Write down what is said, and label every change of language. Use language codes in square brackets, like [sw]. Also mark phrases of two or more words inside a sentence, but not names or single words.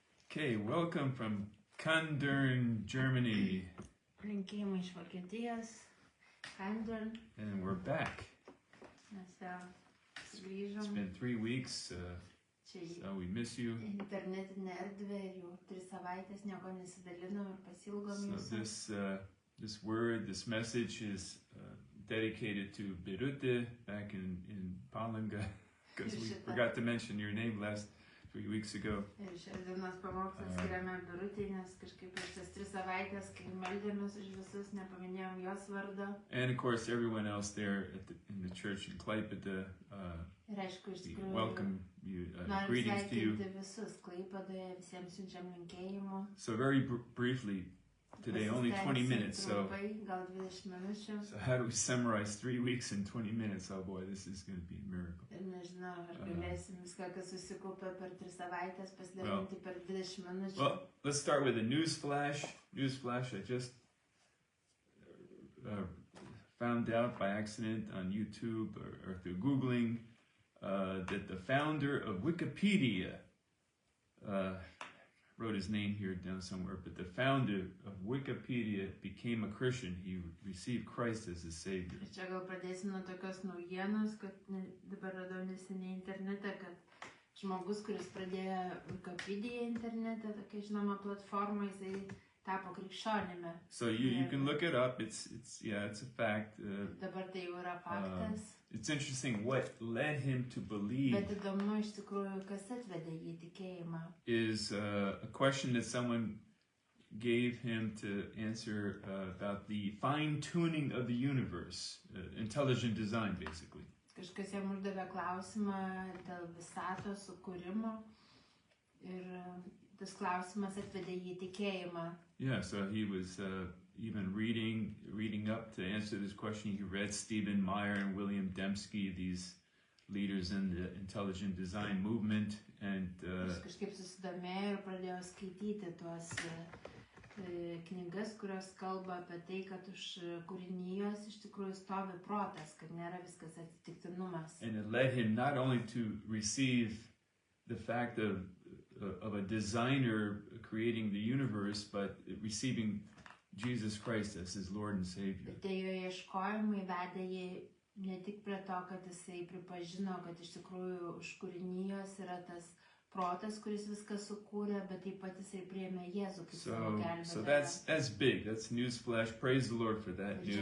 [en] Okay, welcome from Kandern, Germany. [lt] Linkėjimai iš Vokietijos, Kandern. [en] And we're back. [lt] Mes vėl [en] It's [lt] grįžom [en] been 3 weeks, [lt] čia į [en] so we miss you. [lt] internetinę erdvę ir jau 3 savaitės nieko nesidalinom ir pasilgom [en] So [lt] jūsų. [en] this word, this message is dedicated to Birute back in Palanga, because we forgot to mention your name last 3 weeks ago. [lt] Ir šios dienos pamokslą skiriame Birutei, nes kažkaip per šias 3 savaitės, kai meldėmės už visus, nepaminėjom jos vardo. [en] And of course, everyone else there in the church in Klaipėda, [lt] Ir aišku, iš [en] we [lt] tikrųjų, [en] welcome you, [lt] norim [en] greetings to you. [lt] sveikinti visus Klaipėdoje, visiems siunčiam linkėjimų. [en] So very briefly, today only 20 minutes, so [lt] Trumpai, gal 20 minučių. [en] So how do we summarize 3 weeks in 20 minutes? Oh boy, this is going to be a miracle. [lt] Ir nežinau, ar galėsim viską, kas susikaupė per 3 savaitės, pasidalinti per 20 minučių. [en] Well, let's start with a news flash. News flash, I just found out by accident on YouTube or through Googling that the founder of Wikipedia, wrote his name here down somewhere, but the founder of Wikipedia became a Christian. He received Christ as his Savior. [lt] Ir čia gal pradėsim nuo tokios naujienos, kad dabar radau neseniai internete, kad žmogus, kuris pradėjo Wikipedia internete, tokia žinoma platforma, jisai tapo krikščionimi. [en] So you can look it up. It's a fact. [lt] Dabar tai jau yra faktas. [en] It's interesting what led him to believe. [lt] Bet įdomu iš tikrųjų, kas atvedė jį tikėjimą. [en] Is a question that someone gave him to answer about the fine-tuning of the universe, intelligent design, basically. [lt] Kažkas jam uždavė klausimą dėl visatos sukūrimo ir tas klausimas atvedė jį tikėjimą. [en] Yeah, so he was even reading up to answer this question. He read Stephen Meyer and William Dembski, these leaders in the intelligent design movement, and [lt] Jis kažkaip susidomėjo ir pradėjo skaityti tuos knygas, kurios kalba apie tai, kad už kūrinijos iš tikrųjų stovi protas, kad nėra viskas atsitiktinumas. [en] And it led him not only to receive the fact of a designer creating the universe, but receiving Jesus Christ as his Lord and Savior. [lt] Bet tie jo ieškojimai vedė jį ne tik prie to, kad jisai pripažino, kad iš tikrųjų už kūrinijos yra tas protas, kuris viską sukūrė, bet taip pat jisai priėmė Jėzų kaip savo gelbėtoją. [en] So that's big. That's news flash. Praise the Lord for that [lt] Čia